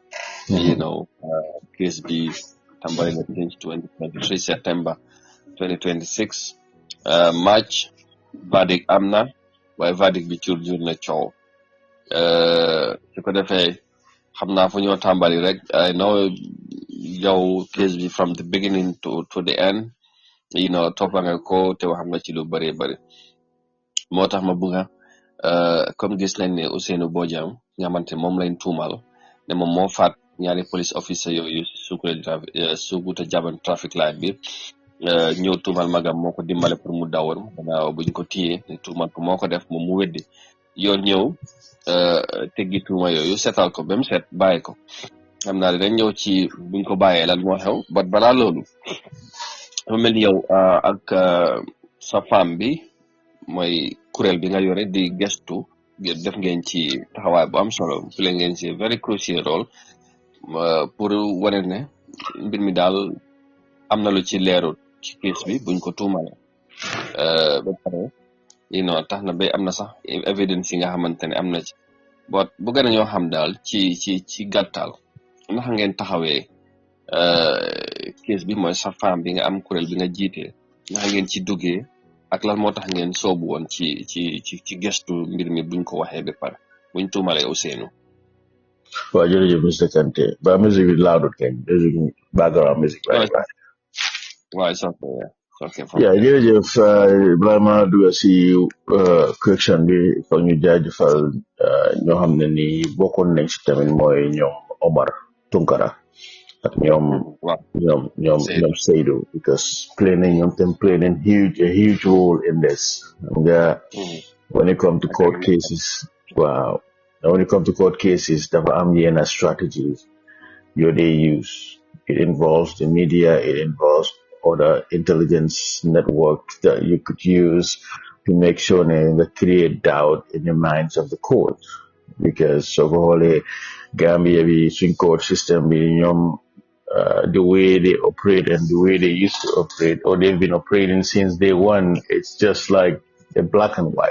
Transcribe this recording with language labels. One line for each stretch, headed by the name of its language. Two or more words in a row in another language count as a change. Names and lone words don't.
Wolof: case bi tàmbali na since 2023 September 2026 March verdict am na waaye verdict bi jur na coow su ko defee xam naa fu ñoo tàmbali rek
English: I know
Wolof: yow case bi
English: from the beginning to the end
Wolof: toppa nga ko te xam nga ci lu bëree bëri moo tax ma bëgga comme gis nañ ne Ousainou Bojang nga xamante moom lañ tuumal ne moom moo faat ñaari police officer yooyu Sukuta Jaban traffic light bi ñëw tuumal magam moo ko dimbale pour mu dawoon gannaaw buñ ko téyee ne tuumal ko moo ko def moom mu weddi yoon ñëw teggi tuuma yooyu setal ko ba mu set bàyyi ko xam naa dañ ñëw ci buñ ko bàyyee lan moo xew bat balaa loolu dafa mel ni yow ak sa femme bi mooy kuréel bi nga yore di gestu def ngeen ci taxawaay bu am solo play ngeen ci
English: very crucial role
Wolof: pour wane ne mbir mi daal am na lu ci leerut ci case bi buñ ko tuumale ba pare tax na ba am na sax evidence yi nga xamante ne am na ci but bu gën a ñoo xam daal ci gàttal ndax ngeen taxawee case bi mooy sa femme bi nga am kuréel bi nga jiite ndax ngeen ci duggee ak lan moo tax ngeen soobu woon ci gestu mbir mi buñ ko waxee ba pare buñ tuumalee Ousainou. waaw jërëjëf Mr Kante ba musique bi loudut kañ musique
English: background music right waaw it's okay
Wolof: jërëjëf vraiment dugga si correction bi foog ñu jaajëfal ñoo xam ne ni bokkoon nañ si tamit mooy ñoom Omar Tunkara ak ñoom Seydou because play nañ
English: a huge role in this
Wolof: nga
English: when it comes to court cases
Wolof: dafa am yenn
English: strategies they use. It involves the media, it involves other intelligence networks that you could use to make sure that create doubt in the minds of the court. Because so the Gambia swing court system the way they operate and the way they used to operate, or they've been operating since day one, it's just like a black and white.